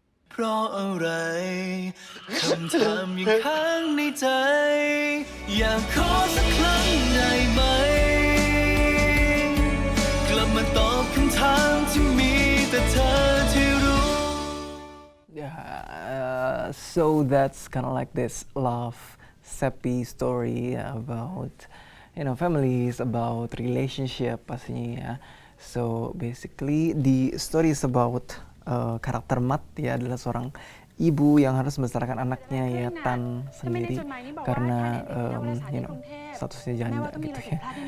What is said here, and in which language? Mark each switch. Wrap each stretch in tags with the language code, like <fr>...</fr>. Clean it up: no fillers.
<th>เพราะอะไรคำถามยังค้างในใจ อยากขอสักครั้งได้ไหม กลับมาตอบคำถามที่มีแต่เธอที่รู้</th> <en>Yeah, so that's kind of like this love sappy story about families, about relationship</en> <id>pastinya ya.</id> <en>So basically the story is about</en> <id>karakter Mat ya adalah seorang ibu yang harus membesarkan anaknya ya Tan sendiri karena statusnya janda gitu ya.</id>